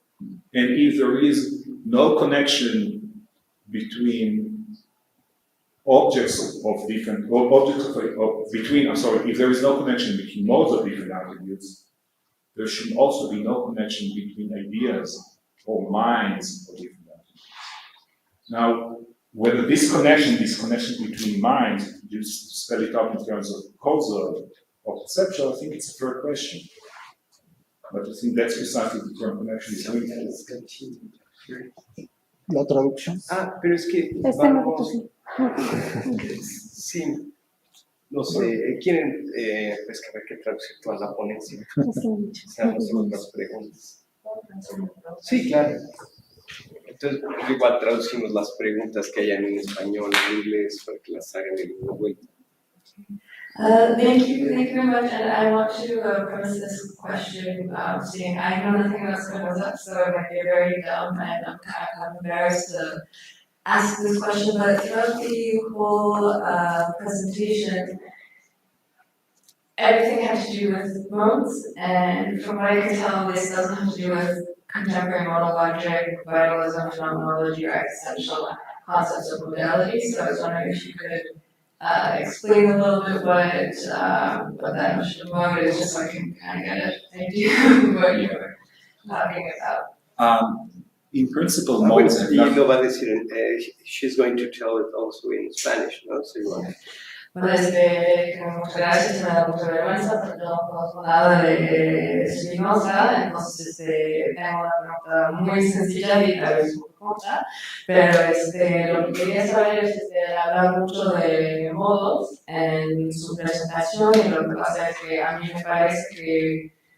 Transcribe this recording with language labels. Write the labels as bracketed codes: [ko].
[en] And if there is no connection between objects of different if there is no connection between modes of different attributes, there should also be no connection between ideas or minds of different attributes. Now, whether this connection between minds, you spell it out in terms of causal or perceptual, I think it's a fair question. But I think that's precisely the term connection is doing. [es] La traducción. Pero es que vamos, sí, no sé, quieren pues que habrá que traducir toda la ponencia. Seamos otras preguntas. Sí, claro. Entonces, igual traducimos las preguntas que hayan en español, en inglés, para que las hagan en Google. [en] Thank you very much, and I want to premise this question, saying I know nothing about Spinoza, so it might be very dumb, and I'm kind of embarrassed to ask this question, but throughout the whole presentation, everything had to do with modes, and from what I can tell, this doesn't have to do with contemporary modal logic, vitalism, phenomenology, or existential concepts of modality, so I was wondering if you could explain a little bit what that notion of mode is, just so I can kind of get an idea of what you were talking about. In principle, modes have nothing. She's going to tell it also in Spanish, no? So you want. [es] Bueno, muchas gracias, me da mucha vergüenza porque no conozco nada de Spinoza, entonces tengo una pregunta muy sencilla y tal vez muy corta, pero lo que quería saber es hablar mucho de modos en su presentación, y lo que pasa es que a mí me parece que